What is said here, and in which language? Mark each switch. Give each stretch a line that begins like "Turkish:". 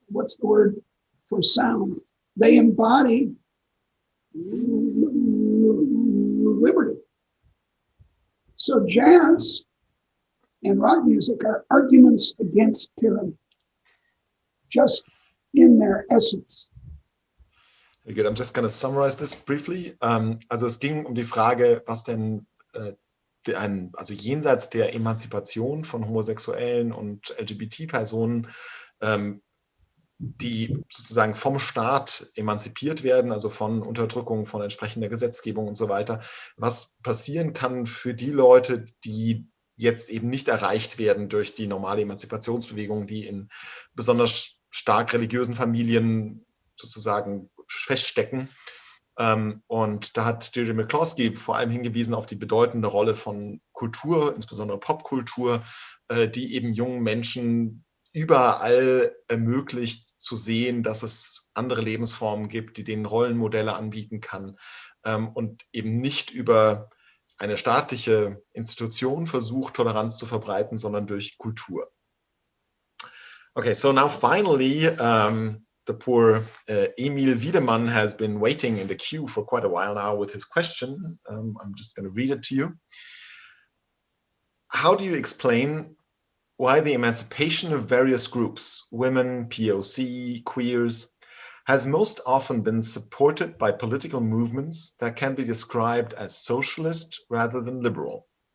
English: what's the word for sound? They embody liberty. So jazz and rock music are arguments against tyranny, just in their essence. Very good. I'm just going to summarize this briefly.
German: Also es ging die Frage, was denn also jenseits der Emanzipation von Homosexuellen und LGBT-Personen, die sozusagen vom Staat emanzipiert werden, also von Unterdrückung, von entsprechender Gesetzgebung und so weiter, was passieren kann für die Leute, die jetzt eben nicht erreicht werden durch die normale Emanzipationsbewegung, die in besonders stark religiösen Familien sozusagen feststecken. Und da hat Deidre Mccloskey vor allem hingewiesen auf die bedeutende Rolle von Kultur, insbesondere Popkultur, die eben jungen Menschen überall ermöglicht zu sehen, dass es andere Lebensformen gibt, die denen Rollenmodelle anbieten kann und eben nicht über eine staatliche Institution versucht, Toleranz zu verbreiten, sondern durch Kultur.
English: Okay, so now finally, the poor Emil Wiedemann has been waiting in the queue for quite a while now with his question. I'm just going to read it to you. How do you explain why the emancipation of various groups, women, POC, queers, has most often been supported by political movements that can be described as socialist rather than liberal?